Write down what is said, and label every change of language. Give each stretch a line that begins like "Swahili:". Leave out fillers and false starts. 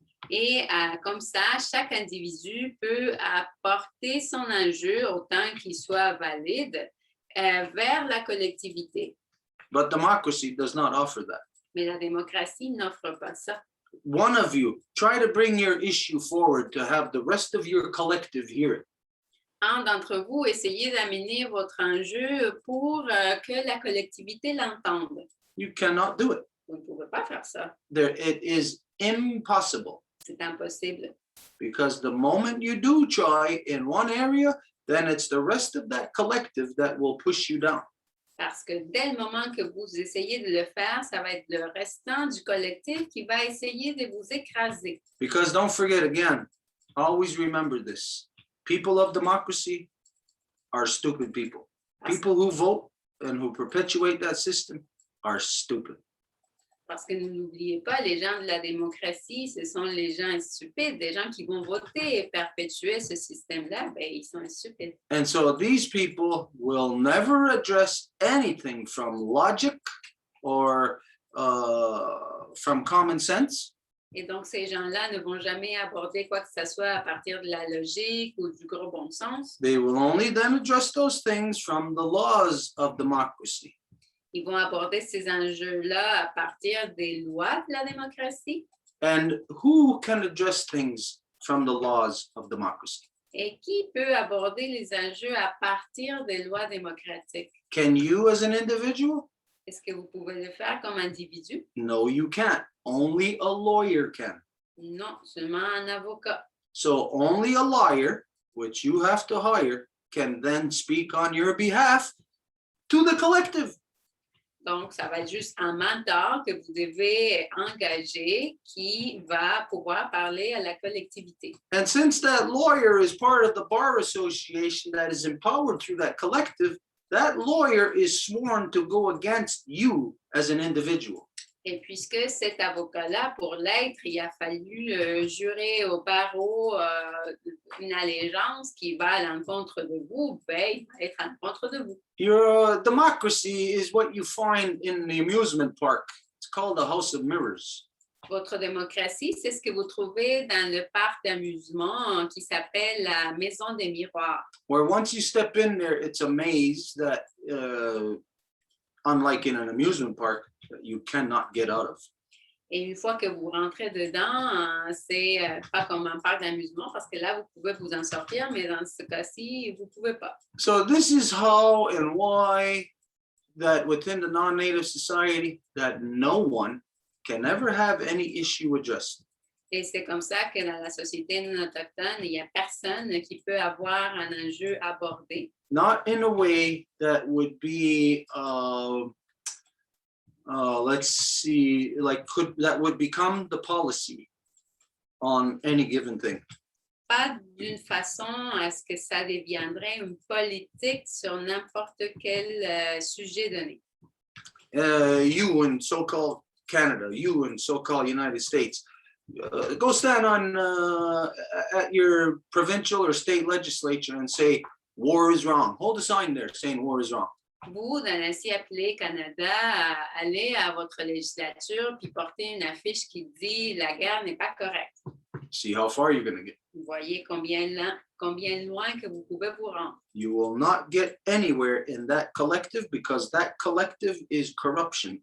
French: Et comme ça, chaque individu peut apporter son enjeu autant qu'il soit valide vers la collectivité.
English: But democracy does not offer that.
French: Mais la démocratie n'offre pas ça.
English: One of you, try to bring your issue forward to have the rest of your collective hear it.
French: Un d'entre vous, essayez d'amener votre enjeu pour que la collectivité l'entende.
English: You cannot do it.
French: Vous ne pouvez pas faire ça.
English: It is impossible.
French: C'est impossible.
English: Because the moment you do try in one area, then it's the rest of that collective that will push you down.
French: Parce que dès le moment que vous essayez de le faire, ça va être le restant du collectif qui va essayer de vous écraser.
English: Because don't forget again, always remember this. People of democracy are stupid people. People who vote and who perpetuate that system are stupid.
French: Parce que n'oubliez pas, les gens de la démocratie, ce sont les gens stupides, des gens qui vont voter et perpétuer ce système-là, ben, ils sont stupides.
English: And so these people will never address anything from logic or from common sense.
French: Et donc, ces gens-là ne vont jamais aborder quoi que ce soit à partir de la logique ou du gros bon sens.
English: They will only then address those things from the laws of democracy.
French: Ils vont aborder ces enjeux-là à partir des lois de la démocratie.
English: And who can address things from the laws of democracy?
French: Et qui peut aborder les enjeux à partir des lois démocratiques?
English: Can you as an individual?
French: Est-ce que vous pouvez le faire comme individu?
English: No, you can't. Only a lawyer can.
French: Non, seulement un avocat.
English: So only a lawyer, which you have to hire, can then speak on your behalf to the collective.
French: Donc, ça va être juste un mentor que vous devez engager qui va pouvoir parler à la collectivité.
English: And since that lawyer is part of the bar association that is empowered through that collective, that lawyer is sworn to go against you as an individual.
French: Et puisque cet avocat-là, pour l'être, il a fallu jurer au barreau une allégeance qui va à l'encontre de vous, ben, il va être à l'encontre de vous.
English: Your democracy is what you find in the amusement park. It's called the House of Mirrors.
French: Votre démocratie, c'est ce que vous trouvez dans le parc d'amusement qui s'appelle la Maison des Miroirs.
English: Where once you step in there, it's a maze that, unlike in an amusement park, that you cannot get out of.
French: Et une fois que vous rentrez dedans, c'est pas comme un parc d'amusement parce que là, vous pouvez vous en sortir, mais dans ce cas-ci, vous ne pouvez pas.
English: So this is how and why that within the non-native society that no one can ever have any issue addressed.
French: Et c'est comme ça que dans la société non autochtone, il n'y a personne qui peut avoir un enjeu abordé.
English: Not in a way that would be, let's see, like that would become the policy on any given thing.
French: Pas d'une façon à ce que ça deviendrait une politique sur n'importe quel sujet donné.
English: You in so-called Canada, you in so-called United States, go stand on at your provincial or state legislature and say, war is wrong. Hold a sign there saying war is wrong.
French: Vous, dans l'ancien appelé Canada, allez à votre législature puis portez une affiche qui dit la guerre n'est pas correcte.
English: See how far you're going to get.
French: Vous voyez combien loin que vous pouvez vous rendre.
English: You will not get anywhere in that collective because that collective is corruption.